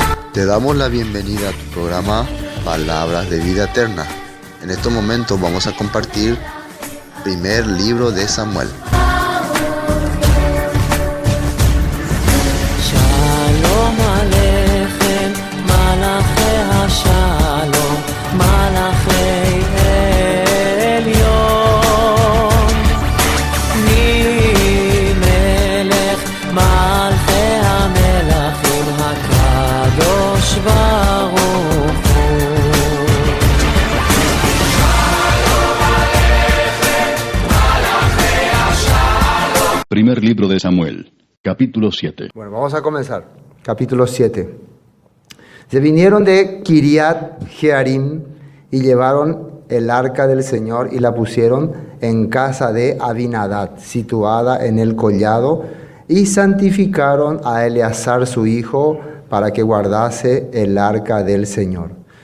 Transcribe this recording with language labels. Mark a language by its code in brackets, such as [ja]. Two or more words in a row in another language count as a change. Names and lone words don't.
[es] Te damos la bienvenida a tu programa Palabras de Vida Eterna. En estos momentos vamos a compartir primer libro de Samuel. [he] שלום עליכם מלאכי השלום מלאכי עליון מי מלך מלכי המלכים הקדוש ברוך הוא. [es] Primer libro de Samuel, capítulo 7. Bueno, vamos a comenzar. Capítulo 7. Se vinieron de Kiriat Jearim y llevaron el arca del Señor y la pusieron en casa de Abinadab, situada en el collado, y santificaron a Eleazar su hijo para que guardase el arca del Señor.